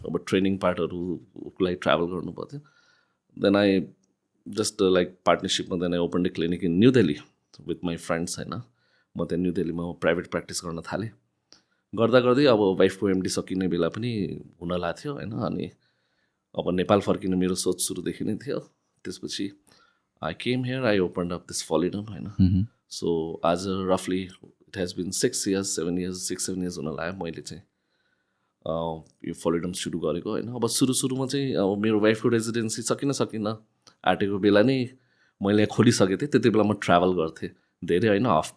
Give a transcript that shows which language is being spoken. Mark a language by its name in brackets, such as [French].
[Nepali] अब ट्रेनिङ पार्टहरूको लागि ट्राभल गर्नु पर्थ्यो. [English] Then I just like पार्टनरसिपमा then I open the clinic in New Delhi with my friends होइन. [Nepali] म त्यहाँ न्यू दिल्लीमा प्राइभेट प्र्याक्टिस गर्न थालेँ. गर्दा गर्दै अब वाइफको एमडी सकिने बेला पनि हुन लाग्थ्यो होइन. अनि अब नेपाल फर्किने मेरो सोच सुरुदेखि नै थियो. [English] त्यसपछि I came here, I open up this फलिडम होइन. [Nepali] सो आज रफली [English] it has been [Nepali] 6 years 7 years 6-7 years हुन लाग्यो मैले चाहिँ यो फलिडम सुरु गरेको होइन. अब सुरुमा चाहिँ अब मेरो वाइफको रेजिडेन्सी सकिन आँटेको बेला नै मैले यहाँ खोलिसकेको थिएँ. त्यति बेला म ट्राभल गर्थेँ धेरै होइन.